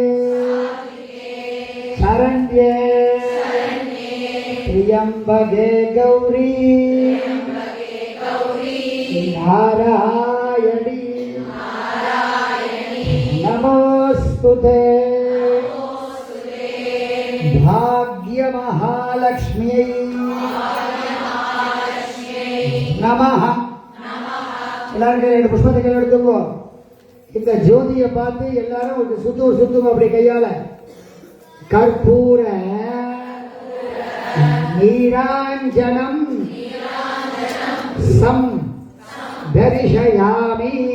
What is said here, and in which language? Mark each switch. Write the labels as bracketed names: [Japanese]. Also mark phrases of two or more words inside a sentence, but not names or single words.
[Sanskrit] शरण्ये त्र्यंबके गौरी नारायणी नमोस्तुते भाग्य महालक्ष्मी நமஹ. [Tamil] எல்லாரும் ரெண்டு புஷ்பத்தை கையில் எடுத்துக்கோ. இந்த ஜோதியை பார்த்து எல்லாரும் ஒரு சுத்துங்க அப்படி கையால. [Sanskrit] कर्पूर नीराजनं सं दर्शयामि.